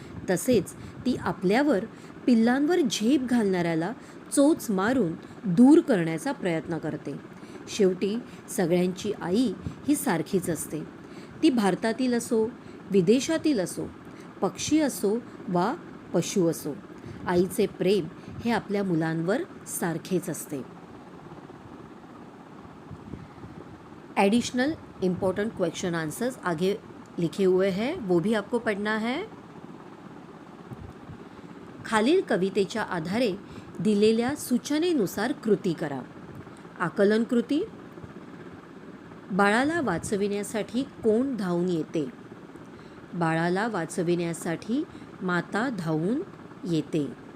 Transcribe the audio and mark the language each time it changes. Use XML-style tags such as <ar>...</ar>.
<mr>तसेच ती आपल्यावर, पिल्लांवर झेप घालणाऱ्याला चोच मारून दूर करण्याचा प्रयत्न करते. शेवटी सगळ्यांची आई ही सारखीच असते. ती भारतातील असो, विदेशातील असो, पक्षी असो वा पशु असो, आईचे प्रेम हे आपल्या मुलांवर सारखेच असते.</mr> <hi>एडिशनल इम्पोर्टेंट क्वेश्चन आंसर्स आगे लिखे हुए हैं, वो भी आपको पढ़ना है.</hi> <mr>खालील कवितेच्या आधारे दिलेल्या सूचनेनुसार कृती करा. आकलन कृती. बाळाला वाचविण्यासाठी कोण धावून येते? बाळाला वाचविण्यासाठी माता धावून येते.</mr>